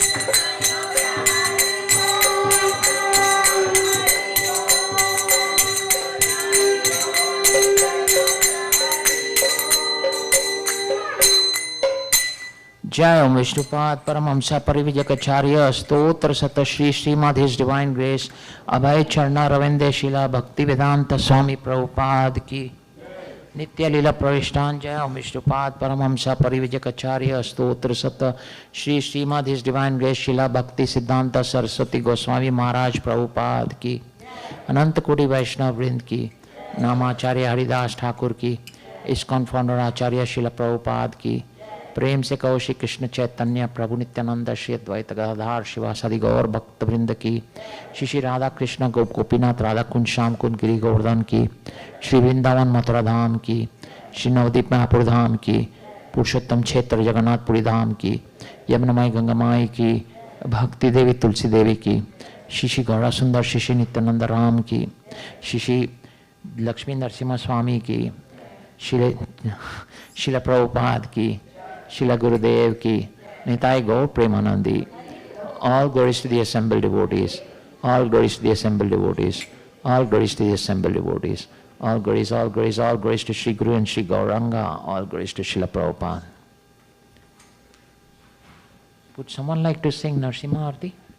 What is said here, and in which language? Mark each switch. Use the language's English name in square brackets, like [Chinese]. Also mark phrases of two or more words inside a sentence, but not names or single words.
[Hindi] जय ॐ विष्णुपाद परमहंस परिव्राजकाचार्य स्तोत्र शत श्री श्रीमद् [English] His Divine Grace [Hindi] अभय चरणा रविन्दे श्रील भक्ति वेदान्त स्वामी प्रभुपाद की नित्य लीला प्रविष्टान. जय ॐ विष्णुपाद परमहंस परिव्राजकाचार्य स्तोत्र शत श्री श्रीमद् [English] His Divine Grace [Hindi] श्रील भक्ति सिद्धान्त सरस्वती गोस्वामी महाराज प्रभुपाद की अनन्त कोटि वैष्णव वृन्द की नामाचार्य हरिदास ठाकुर की इस्कॉन फाउंडर आचार्य श्रील प्रभुपाद की प्रेम से कहो श्री कृष्ण चैतन्य प्रभु नित्यानंद श्री अद्वैत गदाधर शिवासादि गौर भक्त वृंद की, श्री श्री राधा कृष्ण गोपीनाथ राधा कुंज श्याम कुंज गिरी गोवर्धन की, श्री वृंदावन मथुरा धाम की, श्री नवदीप महापुर धाम की, पुरुषोत्तम क्षेत्र जगन्नाथपुरी धाम की, यमुनामाई गंगामाई की, भक्ति देवी तुलसी देवी की, श्री श्री गौरा सुंदर श्री श्री नित्यानंद राम की, श्री श्री लक्ष्मी नरसिम्हा स्वामी की, शिला प्रभुपाद की, शिला गुरुदेव की, निताय गौर प्रेमानंदी. [English] All glories to the assembled devotees. All glories to the assembled devotees. All glories to the assembled devotees. All glories, all glories, all glories to Sri Guru and Sri Gauranga. All glories to Srila Prabhupada. Would someone like to sing Narsimha Arti?